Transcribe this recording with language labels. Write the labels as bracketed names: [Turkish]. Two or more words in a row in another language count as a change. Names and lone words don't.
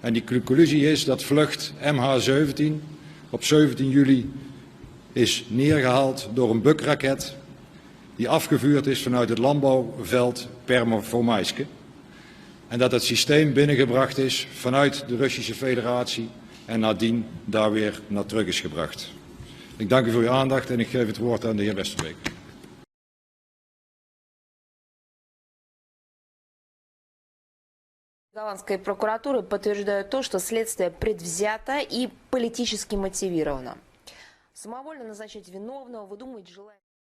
[Dutch] En die conclusie is dat vlucht MH17 op 17 juli is neergehaald door een bukraket die afgevuurd is vanuit het landbouwveld Permo-Formaiske. En dat het systeem binnengebracht is vanuit de Russische Federatie en nadien daar weer naar terug is gebracht. Ik dank u voor uw aandacht en ik geef het woord aan de heer Westerbeek. [Russian] Голландской прокуратуры подтверждают то, что следствие предвзято и политически мотивировано. Самовольно назначать виновного, выдумывать желание...